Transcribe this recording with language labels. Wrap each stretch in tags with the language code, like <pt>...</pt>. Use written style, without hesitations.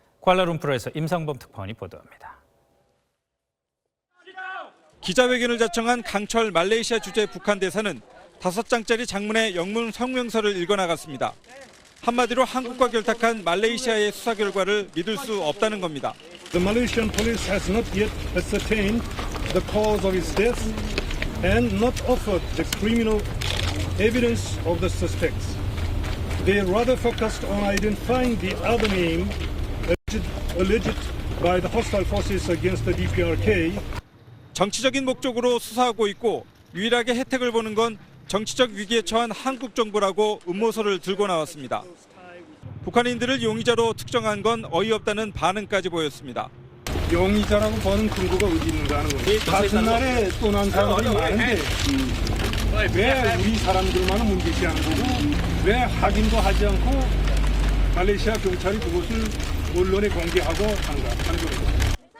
<ko>쿠알라룸푸르에서 임상범 특파원이 보도합니다. 기자회견을 자청한 강철 말레이시아 주재 북한 대사는 5장짜리 장문의 영문 성명서를 읽어나갔습니다. 한마디로 한국과 결탁한 말레이시아의 수사 결과를 믿을 수 없다는 겁니다.</ko> <en>The Malaysian police has not yet ascertained the cause of his death and not offered the criminal evidence of the suspects. They rather focused on identifying the other name alleged by the hostile forces against the DPRK.</en> <ko>정치적인 목적으로 수사하고 있고 유일하게 혜택을 보는 건 정치적 위기에 처한 한국 정부라고 음모설을 들고 나왔습니다. 북한인들을 용의자로 특정한 건 어이없다는 반응까지 보였습니다. 용의자라고 보는 근거가 어디 있는가 하는 겁니다. 같은 날에 떠난 사람들이 많은데 왜 우리 사람들만은 문제지 않은 거고 왜 확인도 하지 않고 말레이시아 경찰이 그것을 언론에 공개하고 한가 하는 겁니다.</ko>